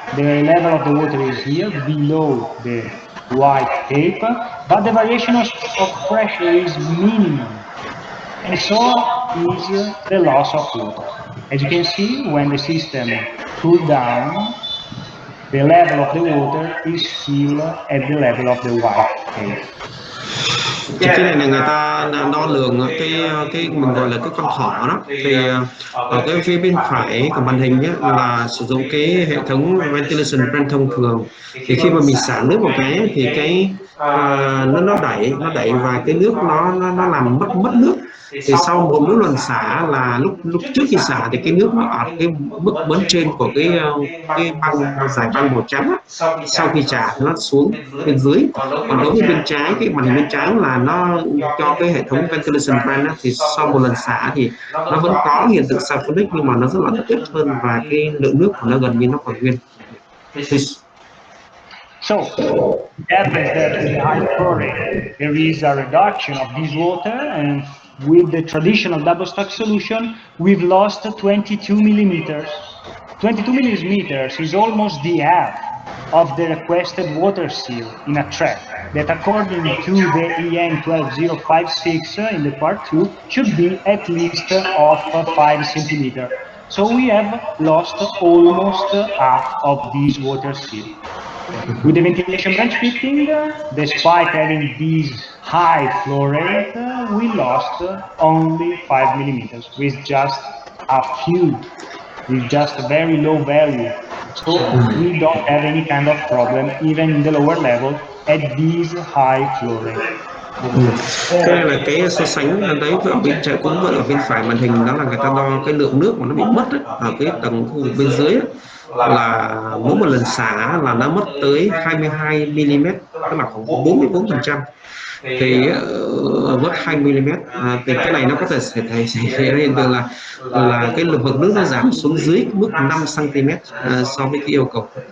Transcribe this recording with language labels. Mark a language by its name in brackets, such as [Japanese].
[English] The level of the water is here below the white tape, but the variation of pressure is minimum, and so is the loss of water. As you can see, when the system cools down, the level of the water is still at the level of the white tape. [Vietnamese] Cái này là người ta đo lường cái mình gọi là cái con thỏ đó, thì ở cái phía bên phải của màn hình nhé là sử dụng cái hệ thống ventilation brand thông thường. Thì khi mà mình xả nước một cái thì cái nó đẩy và cái nước nó làm mất nước. Thì sau một lần xả là lúc trước khi xả thì cái nước nó ở cái mức bên trên của cái băng giải băng màu trắng, sau khi xả nó xuống bên dưới. Còn đối với bên trái, cái màn hình bên trái là nó cho cái hệ thống ventilation vent á, thì sau một lần xả thì nó vẫn có hiện tượng sulfuric nhưng mà nó rất là ít hơn và cái lượng nước của nó gần như nó còn nguyên. [English] So it happens that with high flow rate, there is a reduction of this water, and with the traditional double stack solution, we've lost 22 millimeters. 22 millimeters is almost the half of the requested water seal in a trap that, according to the EN 12056 in the part 2, should be at least of 5 centimeters. So we have lost almost half of this water seal. With the ventilation branch fitting, despite having this high flow rate, we lost only 5 millimeters with just a few, with just a very low value. So we don't have any kind of problem, even in the lower level, at this high flow rate. [Vietnamese] Cái này là cái so sánh đấy ở bên trái cũng vậy, ở bên phải màn hình đó là người ta đo cái lượng nước mà nó bị mất ấy, ở cái tầng khu vực bên dưới ấy, là mỗi một lần xả là nó mất tới 22 mm, tức là khoảng 44%. Thì mất 2 mm, thì cái này nó có thể xảy ra hiện tượng là cái lượng nước nó giảm xuống dưới mức 5 cm so với cái yêu cầu.